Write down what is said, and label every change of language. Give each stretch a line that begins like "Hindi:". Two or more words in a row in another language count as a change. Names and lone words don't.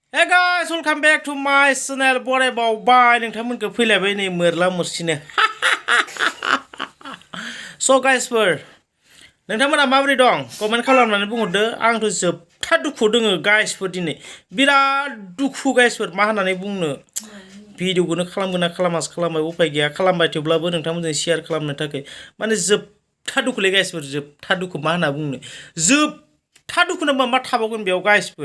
English: Hey guys, welcome back to my channel.
Bodo: Bore बावबाय नोंथांमोनखौ फैलायबाय नै मोरला मोरसिनो.
English: So guys
Bodo: फोर नोंथांमोना माबोरै दं कमेन्ट खालामनानै बुंहरदो. आंथ' जोबथा दुखु दोङो गाइसफोर दिनै बिराद दुखु गाइसफोर मा होननानै बुंनो भिडिअखौनो खालामगोन ना खालामास खालामबाय उपाय गैया खालामबाय थेवब्लाबो नोंथांमोनजों शेयार खालामनो थाखाय माने जोबथा दुखुलै गाइसफोर जोबथा दुखु मा होनना बुंनो जोबथा दुखु नामा मा थाबावगोन बेयाव गाइसफोर.